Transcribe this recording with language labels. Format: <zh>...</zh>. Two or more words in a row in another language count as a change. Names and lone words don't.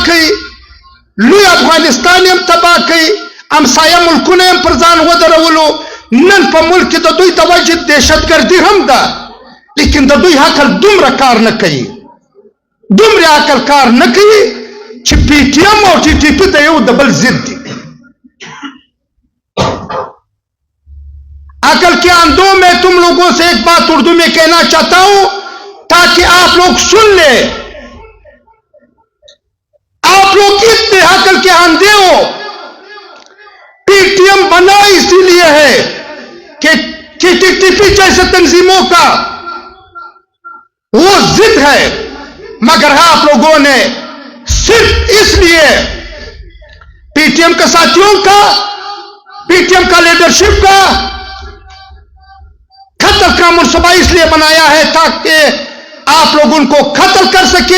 <ps>کوي لوی افغانستان هم تباه کوي امسایه ملکونه هم پر ځان ودرولو نن په ملک کې د دوی د وجې دهشتګردي هم ده لیکن د دوی عقل دومره کار نه کوي دومره عقل کار نه کوي چې پی ټي ایم او ټي ټي پي د یو د بل ضد دي</ps> <ur>عقل کے اندھوں میں تم لوگوں سے ایک بات اردو میں کہنا چاہتا ہوں تاکہ آپ لوگ سن لے. آپ لوگ اتنے عقل کے اندھے ہو. پی ٹی ایم بنا اسی لیے ہے کہ ٹی ٹی پی جیسے تنظیموں کا وہ ضد ہے، مگر آپ لوگوں نے صرف اس لیے پی ٹی ایم کے ساتھیوں کا، پی ٹی ایم کا لیڈرشپ کا قتل کا منصوبہ اس لیے بنایا ہے تاکہ آپ لوگ ان کو قتل کر سکے.</ur>